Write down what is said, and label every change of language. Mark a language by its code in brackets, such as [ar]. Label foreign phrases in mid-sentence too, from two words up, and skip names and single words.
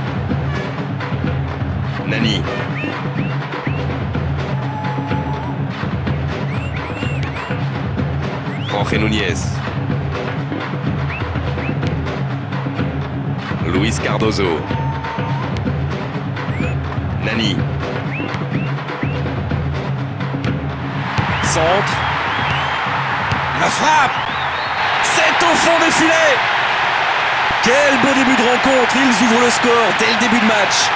[fr] Nani. Jorge Núñez. Luis Cardozo. Nani. Centre. La frappe. C'est au fond des filets. Quel beau début de rencontre. Ils ouvrent le score dès le début de match.